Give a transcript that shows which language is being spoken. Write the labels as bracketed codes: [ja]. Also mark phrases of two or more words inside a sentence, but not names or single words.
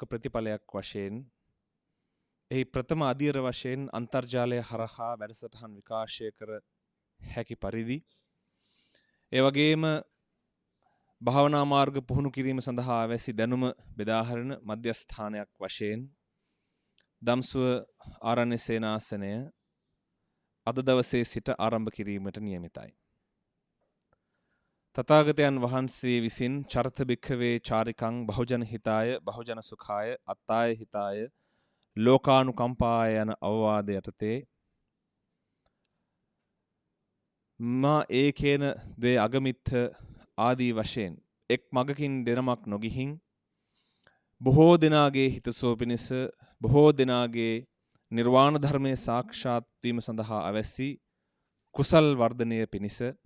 [si] ප්‍රතිඵලයක් වශයෙන් එහි ප්‍රථම අධීර වශයෙන් අන්තර්ජාලය හරහා වැඩසටහන් විකාශය කර හැකි පරිදි, ඒ වගේම භාවනා මාර්ග පුහුණු කිරීම සඳහා අවැසි දැනුම බෙදාහරන මධ්‍යස්ථානයක් වශයෙන් දම්සුව ආරණ්‍ය සේනාසනය අද දවසේ සිට ආරම්භ කිරීමට නියමිතයි. [pi] තථාගතයන් වහන්සේ විසින් චරත භික්ඛවේ චාරිකං බහුජන හිතාය බහුජන සුඛාය අත්තාය හිතාය ලෝකානුකම්පාය [si] යන අවවාද යටතේ [pi] මා ඒකේන ද්වේ අගමිත්ථ [si] ආදී වශයෙන් එක් මගකින් දෙනමක් නොගිහින් බොහෝ දෙනාගේ හිතසුව පිණිස බොහෝ දෙනාගේ නිර්වාණ ධර්මයේ සාක්ෂාත් වීම සඳහා අවැසි කුසල් වර්ධනය පිණිස